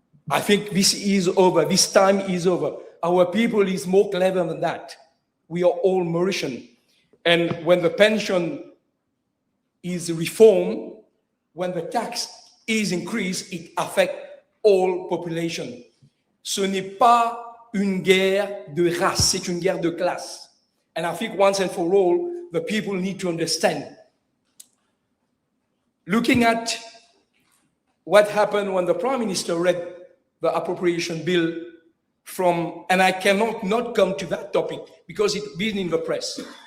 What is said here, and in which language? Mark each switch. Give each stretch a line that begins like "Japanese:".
English: I think this is over. This time is over. Our people is more clever than that. We are all Mauritian. And when the pension is reformed, when the tax is increased, it affects all population.
French: Ce n'est pas une guerre de race, c'est une guerre de classe.
English: And I think once and for all, the people need to understand. Looking at what happened when the Prime Minister read the appropriation bill and I cannot not come to that topic because it's been in the press.